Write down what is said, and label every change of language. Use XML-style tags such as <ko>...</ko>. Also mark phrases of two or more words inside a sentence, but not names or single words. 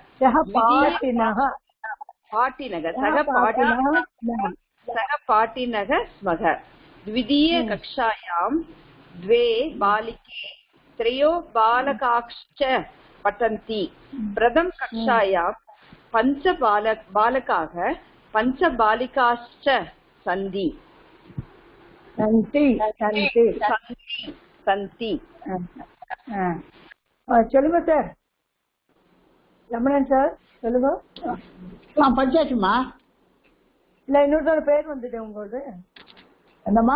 <sa>सहपाठिनः स्मः द्वितीयकक्षायां 2 बालिके 3 बालकाश्च पठन्ति प्रथमकक्षायां 5 बालकाः 5 बालिकाश्च सन्ति</sa> <ta>சொல்லுங்க சார் ரமணன் சார் சொல்லுங்க படிச்சாச்சுமா இல்ல இன்னொரு பேர் வந்தது உங்களோட என்னம்மா</ta>